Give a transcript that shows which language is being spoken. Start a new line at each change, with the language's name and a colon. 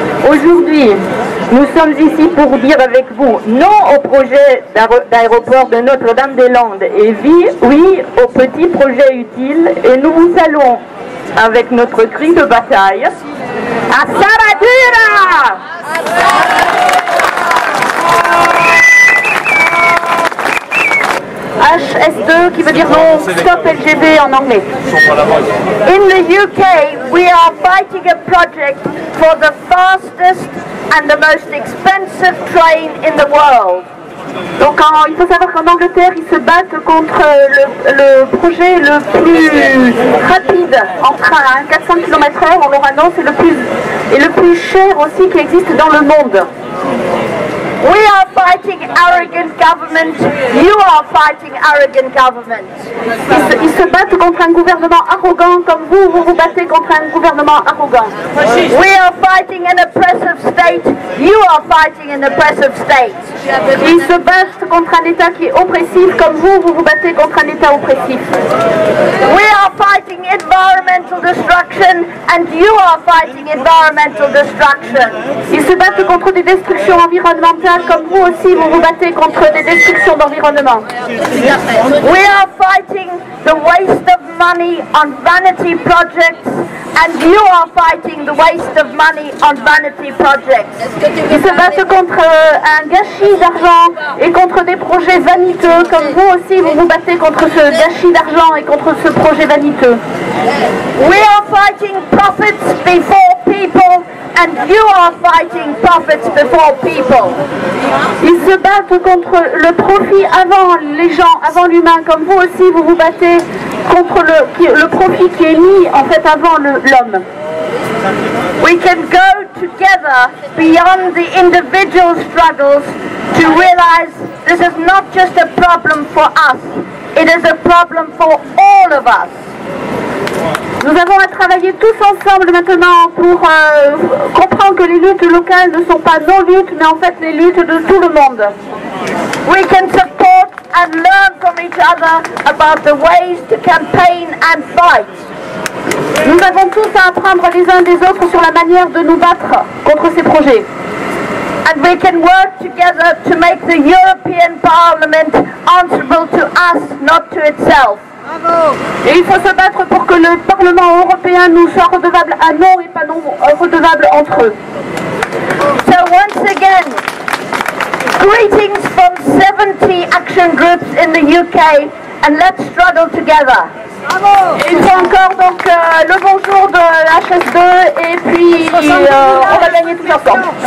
French: Aujourd'hui, nous sommes ici pour dire avec vous non au projet d'aéroport de Notre-Dame-des-Landes et oui au petit projet utile, et nous vous saluons avec notre cri de bataille. À Saradura! HS2 qui veut dire non, stop LGV en anglais.
English: In the UK, we are fighting a project for the fastest and the most expensive train in the world.
French: Donc il faut savoir qu'en Angleterre, ils se battent contre le projet le plus rapide en train, 400 km/h en Orano, c'est le plus cher aussi qui existe dans le monde.
English: We are fighting arrogant government. You are fighting arrogant government.
French: Ils se battent contre un gouvernement arrogant comme vous vous battez contre un gouvernement arrogant.
English: We are fighting an oppressive state. You are fighting an oppressive state.
French: Ils se battent contre un État qui est oppressif comme vous vous battez contre un État oppressif.
English: We are fighting environmental destruction and you are fighting environmental destruction.
French: Ils se battent contre des destructions environnementales comme vous aussi vous vous battez contre des destructions d'environnement.
English: We are fighting the waste of money on vanity projects and you are fighting the waste of money on vanity projects.
French: Ils se battent contre un gâchis d'argent et contre des projets vaniteux comme vous aussi vous vous battez contre ce gâchis d'argent et contre ce projet vaniteux.
English: We are fighting profits before people and you are fighting profits before people.
French: Ils se battent contre le profit avant les gens, avant l'humain, comme vous aussi vous vous battez contre le profit qui est mis en fait avant l'homme.
English: We can go together beyond the individual struggles to realize this is not just a problem for us, it is a problem for all of us.
French: Nous avons à travailler tous ensemble maintenant pour comprendre que les luttes locales ne sont pas nos luttes, mais en fait les luttes de tout le monde.
English: We can support and learn from each other about the ways to campaign and fight.
French: Nous avons tous à apprendre les uns des autres sur la manière de nous battre contre ces projets.
English: And we can work together to make the European Parliament answerable to us, not to itself.
French: Et il faut se battre pour que le Parlement européen nous soit redevable à nous et pas non redevable entre eux.
English: So once again, greetings from 70 action groups in the UK and let's struggle together.
French: Il faut encore donc le bonjour de HS2 et puis on va gagner tous ensemble.